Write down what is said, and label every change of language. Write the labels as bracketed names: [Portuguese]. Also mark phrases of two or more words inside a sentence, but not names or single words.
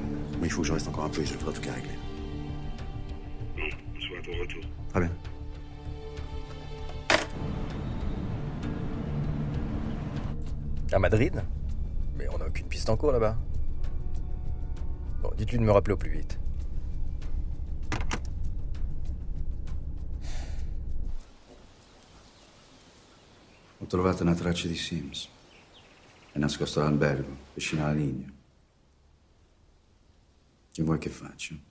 [French] Mais il faut que je reste encore un peu et je le ferai tout cas régler. Bon, on se voit à ton retour. Très bien. À Madrid? Mais on n'a aucune piste en cours là-bas. Bon, dites-lui de me rappeler au plus vite. [Italian] Ho trovato una traccia di Sims. È nascosto all'albergo, vicino alla linea. Che vuoi che faccia?